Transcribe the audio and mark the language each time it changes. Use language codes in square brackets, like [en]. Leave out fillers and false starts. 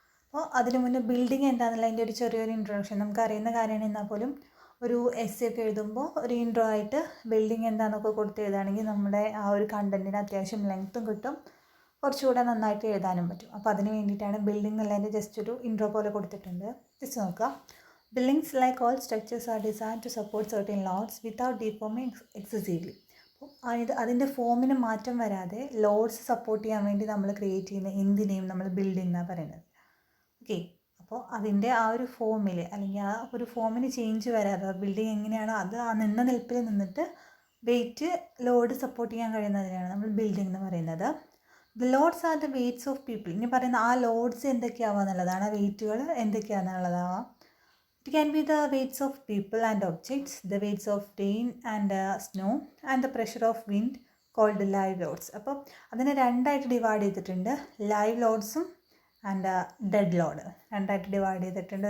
[ml] അപ്പോൾ അതിന് മുന്നേ ബിൽഡിംഗ് എന്താണെന്നുള്ള അതിൻ്റെ ഒരു ചെറിയൊരു ഇൻട്രൊഡക്ഷൻ നമുക്ക് അറിയുന്ന കാര്യമാണ്. എന്നാൽ പോലും ഒരു എസ്സേ ഒക്കെ എഴുതുമ്പോൾ ഒരു ഇൻട്രോ ആയിട്ട് ബിൽഡിംഗ് എന്താണെന്നൊക്കെ കൊടുത്ത് എഴുതുകയാണെങ്കിൽ നമ്മുടെ ആ ഒരു കണ്ടൻറ്റിന് അത്യാവശ്യം ലെങ്ത്തും കിട്ടും, കുറച്ചുകൂടെ നന്നായിട്ട് എഴുതാനും പറ്റും. അപ്പോൾ അതിന് വേണ്ടിയിട്ടാണ് ബിൽഡിംഗ് എന്നുള്ളതിൻ്റെ ജസ്റ്റ് ഒരു ഇൻട്രോ പോലെ കൊടുത്തിട്ടുണ്ട്. ജസ്റ്റ് നോക്കുക. [en] Buildings, like all structures, are designed to support certain loads without deforming excessively. [ml] അപ്പോൾ അതിൻ്റെ ഫോമിന് മാറ്റം വരാതെ ലോഡ്സ് സപ്പോർട്ട് ചെയ്യാൻ വേണ്ടി നമ്മൾ ക്രിയേറ്റ് ചെയ്യുന്ന എന്തിനേയും നമ്മൾ ബിൽഡിംഗ് എന്നാണ് പറയുന്നത്. ഓക്കെ, അപ്പോൾ അതിൻ്റെ ആ ഒരു ഫോമിൽ അല്ലെങ്കിൽ ആ ഒരു ഫോമിന് ചേഞ്ച് വരാതെ ബിൽഡിംഗ് എങ്ങനെയാണോ അത് ആ നിന്ന നിൽപ്പിൽ നിന്നിട്ട് വെയിറ്റ് ലോഡ് സപ്പോർട്ട് ചെയ്യാൻ കഴിയുന്നതിനാണ് നമ്മൾ ബിൽഡിംഗ് എന്ന് പറയുന്നത്. [en] The loads are the weights of people. [ml] ഇനി പറയുന്ന ആ ലോഡ്സ് എന്തൊക്കെയാവുക എന്നുള്ളതാണ്, ആ വെയിറ്റുകൾ എന്തൊക്കെയാണെന്നുള്ളതാവാം. [en] It can be the weights of people and objects, the weights of rain and snow and the pressure of wind called live loads. [ml] അപ്പോൾ അതിനെ രണ്ടായിട്ട് divide ചെയ്തിട്ടുണ്ട്. Live ലോഡ്സും and dead load രണ്ടായിട്ട് ഡിവൈഡ് ചെയ്തിട്ടുണ്ട്.